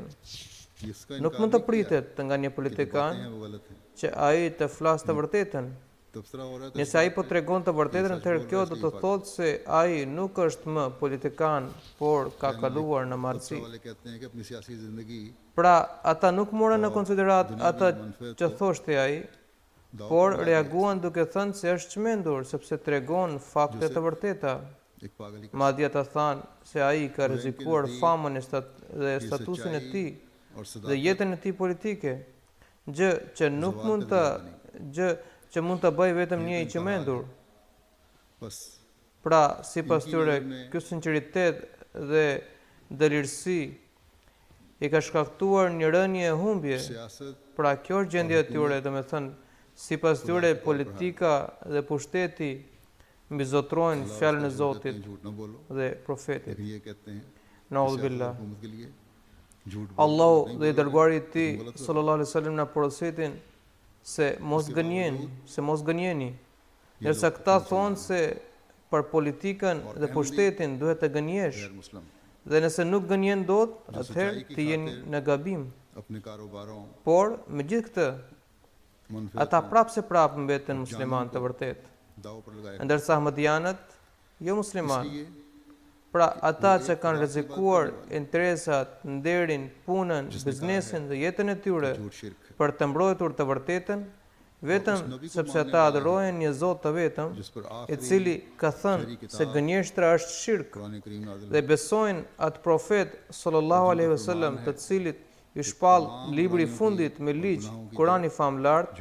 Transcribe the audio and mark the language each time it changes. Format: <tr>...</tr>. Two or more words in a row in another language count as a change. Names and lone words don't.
<ur>जिसका</ur> <sq>Nuk mund të pritet nga një politikan</sq> <ur>ہے وہ غلط ہے</ur> <sq>që ai të flasë të vërtetën.</sq> <ur>تبصرہ ہو رہا ہے</ur> <sq>Nëse ai po tregon të vërtetën, atëherë kjo do të thotë se ai nuk është më politikan, por ka kaluar në marrësi.</sq> <ur>والے کہتے ہیں کہ اپنی سیاسی زندگی</ur> <sq>Pra, ata nuk morën në konsiderat ata që thoshte ai, por reaguan duke thënë se është çmendur sepse tregon fakte të vërteta.</sq> <ur>ایک پاگل ہی</ur> <sq>Madje ata thanë se ai ka rrezikuar famën dhe statusin e tij</sq> <ur>اور صدا</ur> <sq>dhe jetën e tij politike, gjë që nuk mund të bëjë vetëm një i çmendur.</sq> <ur>बस</ur> <sq>Pra, sipas tyre, ky sinqeritet dhe dëlirësi i ka shkaktuar një rënje e humbje.</sq> <ur>सियासत</ur> <sq>Pra, kjo është gjendja e tyre, domethënë, sipas tyre politika dhe pushteti mbizotrojnë fjalën e Zotit</sq> <ur>جھوٹ نہ بولو</ur> <sq>dhe profetit.</sq> <ur>لیکن یہ کہتے ہیں</ur> <ar>نعوذ بالله.</ar> <ur>حکومت کے لیے جھوٹ</ur> <sq>Allahu dhe i dërguari i tij</sq> <ar>صلى الله عليه وسلم</ar> <sq>na porositin se mos gënjeni. Ndërsa këta thonë se për politikën dhe pushtetin duhet të gënjesh.</sq> <ur>غیر مسلم</ur> <sq>Dhe nëse nuk gënjen dot, atëherë ti je në gabim.</sq> <ur>اپنے کاروباروں</ur> <sq>Por me gjithë këtë,</sq> <ur>मनफियत</ur> <sq>ata prapë mbeten musliman të vërtet.</sq> <ur>داؤ پر لگائے</ur> <sq>Ndërsa ahmadianët jo musliman.</sq> <ur>इसलिए</ur> <sq>Pra ata që kanë rrezikuar interesat, nderin, punën, biznesin dhe jetën e tyre</sq> <ur>جھوٹ شرک ہے</ur> <sq>për të mbrojtur të vërtetën, vetëm sepse ata adhurojnë një Zot të vetëm, i cili ka thënë se gënjeshtra është shirk, dhe besojnë atë profet</sq> <ar>صلى الله عليه وسلم,</ar> <sq>të cilit i shpall libri i fundit me ligj, Kurani famlart.</sq>